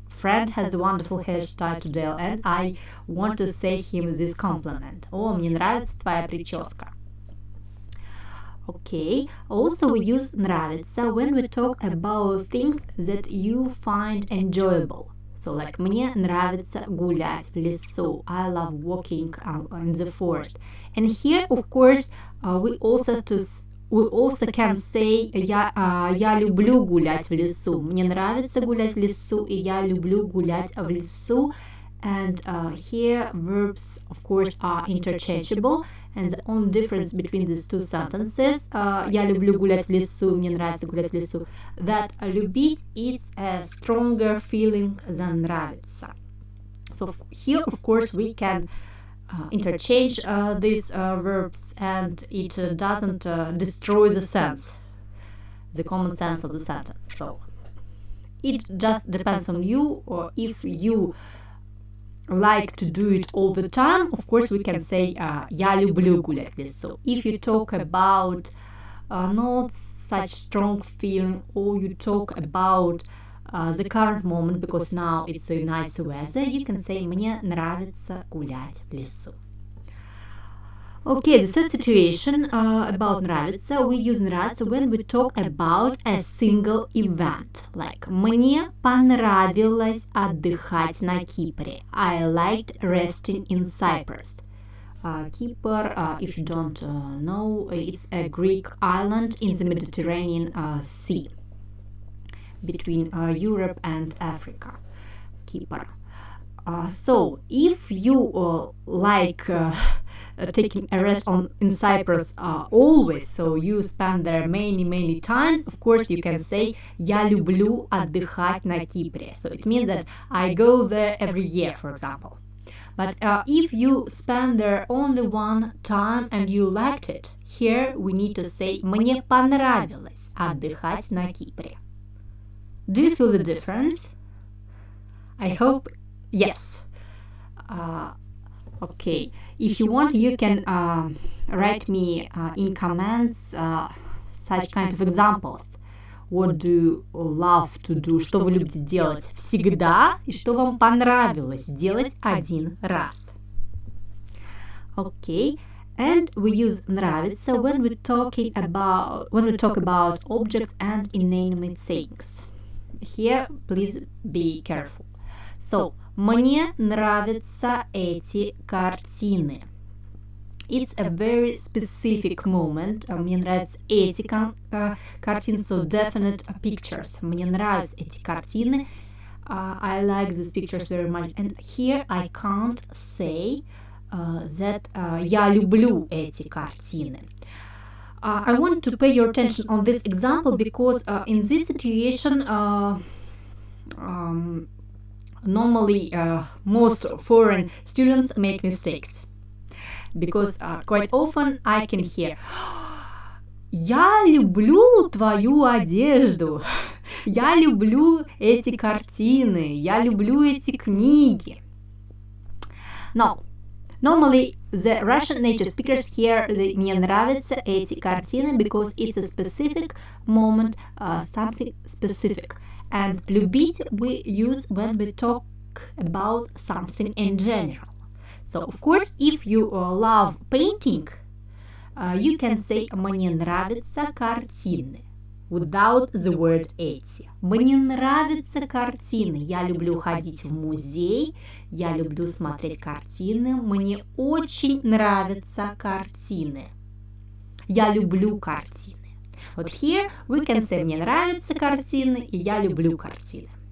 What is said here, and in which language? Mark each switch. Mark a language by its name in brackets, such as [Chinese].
[English] friend has a wonderful hairstyle today, and I want to say him this compliment. [Russian] О, мне нравится твоя прическа. [English] Okay, also we use нравится when we talk about things that you find enjoyable. [Russian] So like мне нравится гулять в лесу. [English] I love walking in the forest. And here, of course, we also can say [Russian] я люблю гулять в лесу. Мне нравится гулять в лесу, и я люблю гулять в лесу. [English] And here verbs, of course, are interchangeable. And the only difference between these two sentences, [Russian] я люблю гулять в лесу, [English] мне нравится гулять в лесу, that любить is a stronger feeling than нравится. So here, of course, we can interchange these verbs, and it doesn't destroy the sense, the common sense of the sentence. So it just depends on you, or if you like to do it all the time, of course we can say [Russian] я люблю гулять в лесу. [English] If you talk about not such strong feeling, or you talk about the current moment, because now it's a nice weather, you can say [Russian] мне нравится гулять в лесу. [English] Okay, the third situation about нравится, we use нравится when we talk about a single event. [Russian] Like, мне понравилось отдыхать на Кипре. [English] I liked resting in Cyprus. Kipr, if you don't know, it's a Greek island in the Mediterranean Sea, between Europe and Africa. Kipr. So, if you like taking a rest in Cyprus always, so you spend there many times, of course you can say [Russian] я люблю отдыхать на Кипре. [English] So it means that I go there every year, for example. But if you spend there only one time and you liked it, here we need to say [Russian] мне понравилось отдыхать на Кипре. [English] Do you feel the difference? I hope yes. Okay, if you want, you can write me in comments such kind of examples. What do you love to do? [Russian] Что вы любите делать всегда и что вам понравилось делать один раз? [English] Okay, and we use нравится when we talk about objects and inanimate things. Here, please be careful. [Russian] So, мне нравятся эти картины. [English] It's a very specific moment. [Russian] Мне нравятся эти картины, [English] so definite pictures. [Russian] Мне нравятся эти картины. [English] I like these pictures very much. And here I can't say that [Russian] я люблю эти картины. [English] I want to pay your attention on this example because in this situation, normally most foreign students make mistakes, because quite often I can hear [Russian] я люблю твою одежду, я люблю эти картины, я люблю эти книги. [English] No, normally the Russian native speakers hear [Russian] мне нравятся эти картины [English] because it's a specific moment, something specific. And любить we use when we talk about something in general. So, of course, if you love painting, you can say [Russian] мне нравятся картины [English] without the word эти. [Russian] Мне нравятся картины. Я люблю ходить в музей, я люблю смотреть картины, мне очень нравятся картины. Я люблю картины. Вот [English] here we can say [Russian] мне нравятся картины и я люблю картины.